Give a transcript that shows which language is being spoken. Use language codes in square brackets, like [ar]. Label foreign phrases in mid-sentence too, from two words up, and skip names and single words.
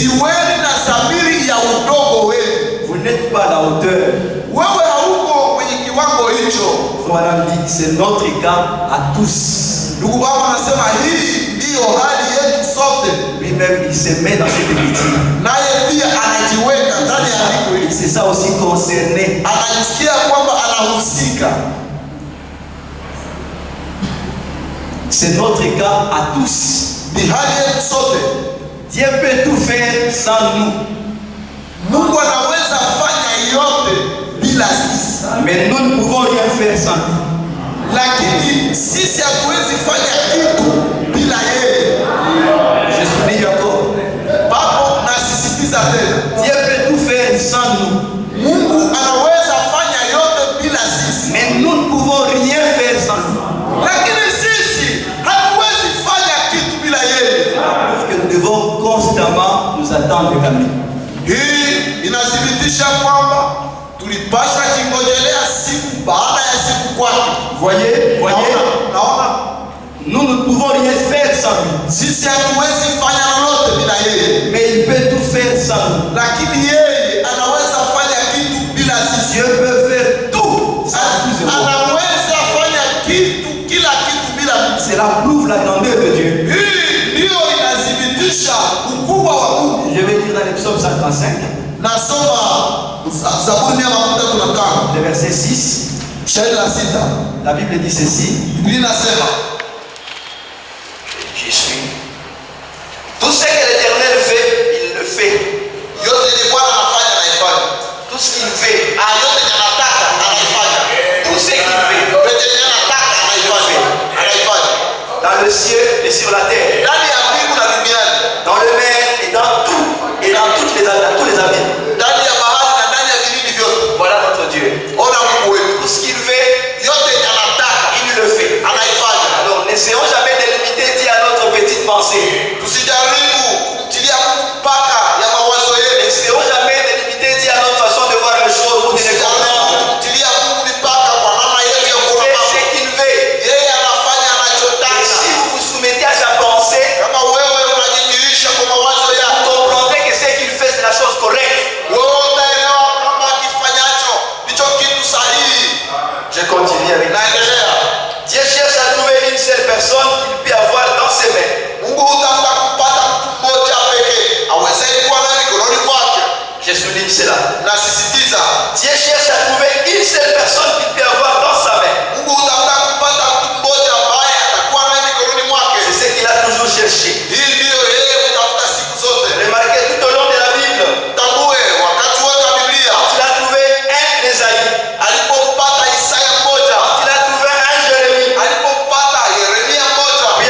[sw] Iweni na zamiri ya udogo wenu. [fr] Vous n'êtes pas à la hauteur. [sw] Wewe hauko kwenye kiwango hicho. [fr] Voilà, c'est notre cas à tous. [sw] Ndugu baba anasema hii ndiyo hali yetu sote. [fr] Lui-même, il se met dans cette écriture. [sw] Naye pia anajiweka ndani ya andiko hili. [fr] C'est ça aussi concerné. [sw] Anajisikia kwamba anahusika. [fr] C'est notre cas à tous. [sw] Ni hali yetu sote. [fr] Dieu peut tout faire sans nous. [sw] Mungu anaweza fanya yote bila sisi. [fr] Mais nous ne pouvons rien faire sans lui. [sw] Lakini sisi hatuwezi fanya kitu bila yeye. [fr] Je souligne encore. [sw] Papo nasisitiza tena. [fr] Dieu peut tout faire sans nous. [sw] Mungu anaweza fanya yote bila sisi. [fr] Mais nous ne pouvons rien faire sans lui. [sw] Lakini sisi hatuwezi fanya kitu bila yeye. [fr] Parce que nous devons constamment nous attendre qu'à lui. [sw] Hii inathibitisha kwamba tulipaswa kingojelea siku baada ya siku kwake. [fr] Voyez, voyez, [sw] Naona [fr] nous ne pouvons rien faire sans lui. [sw] sisi hatuwezi fanya lolote bila yeye. [fr] Mais il peut tout faire sans nous. [sw] Lakini yeye anaweza fanya kitu bila sisi. [fr] Dieu peut faire tout sans nous. [sw] Anaweza fanya kitu, kila kitu bila sisi. [fr] Cela prouve la grandeur de Dieu. [sw] Hii ndio inathibitisha ukubwa wa Mungu. [fr] Je vais lire dans le psaume 135, [sw] Nasoma Zaburi 135, [fr] le verset 6. [sw] shairi la 6. [fr] La Bible dit ceci. [sw] Biblia inasema, [fr] J'y suis. Tout ce que l'Éternel fait, il le fait. [sw] yote ni Bwana anafanya anaifanya. [fr] Tout ce qu'il fait, [sw] Yote ni anataka anaifanya. tout ce qu'il fait, Yote ni anataka anaifanya. Anaifanya. [fr] dans le ciel et sur la terre, [sw] Ndani ya mbingu na duniani, [fr] dans le mer et dans tout, et dans tous les abîmes. [sw] ndani ya bahari na ndani ya vilindi vyote. [fr] Voilà notre Dieu. [sw] Ona Mungu wetu. [fr] Tout ce qu'il fait, [sw] Yote ni anataka [fr] il le fait. [sw] anaifanya. [fr] Alors n'essayons jamais de limiter Dieu à notre petite pensée. [sw] Tusijaribu kumtilia Mungu mpaka ya mawazo yetu. [fr] N'essayons jamais de limiter Dieu à notre façon de voir les choses ou de les comprendre. [sw] Kumtilia Mungu mipaka kwa namna yetu ya [fr] Il [sw] kuona [fr] fait [sw] mambo. [fr] ce qu'il veut. [sw] Yeye anafanya [fr] Et [sw] anachotaka. [fr] si vous vous soumettez à sa pensée, [sw] Kama wewe unajidirisha kwa mawazo [fr] vous [sw] yako, [fr] comprendrez que ce qu'il fait, c'est la chose correcte. [sw] wewe utaelewa kwamba akifanyacho ndicho kitu sahihi. [fr] Je continue avec la [sw] Naendelea. [fr] Dieu cherche à trouver une seule personne qu'il peut avoir dans ses mains. [sw] Mungu hutafuta kupata mtu mmoja pekee awezaye kuwa naye mikononi mwake. [fr] Je souligne cela. [sw] Nasisitiza, [fr] Dieu cherche à trouver une seule personne qu'il peut avoir dans sa main. [sw] Mungu hutafuta kupata mtu mmoja ambaye atakuwa naye mikononi mwake. [fr] C'est ce qu'il a toujours cherché. [sw] Hii ndiyo yeye hutafuta siku zote. [fr] Remarquez tout au long de la Bible, [sw] Tambue wakati wote wa Biblia, [fr] quand il a trouvé un Ésaïe, [sw] alipopata Isaya mmoja, [fr] quand il a trouvé un Jérémie, [sw] alipopata Yeremia mmoja,